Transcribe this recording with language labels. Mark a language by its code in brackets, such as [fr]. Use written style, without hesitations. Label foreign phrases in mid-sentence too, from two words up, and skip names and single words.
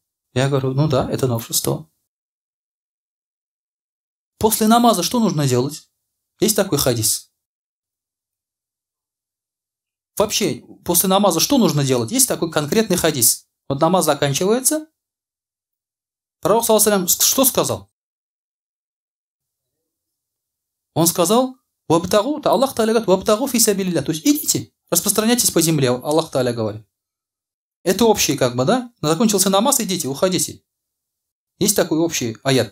[ru] Я говорю: ну да, это новшество. После намаза что нужно делать? Есть такой хадис. вообще после намаза что нужно делать? Есть такой конкретный хадис. Вот намаз заканчивается. Пророк, [ar] صلى الله عليه وسلم, [ru] что сказал? Он сказал, [ar] «Вабтагу», الله تعالى говорит, «وابتغوا في سبيل الله». [ru] То есть идите, распространяйтесь по земле, [ar] الله تعالى [ru] говорит. Это общий как бы, да? Закончился намаз, идите, уходите. Есть такой общий аят.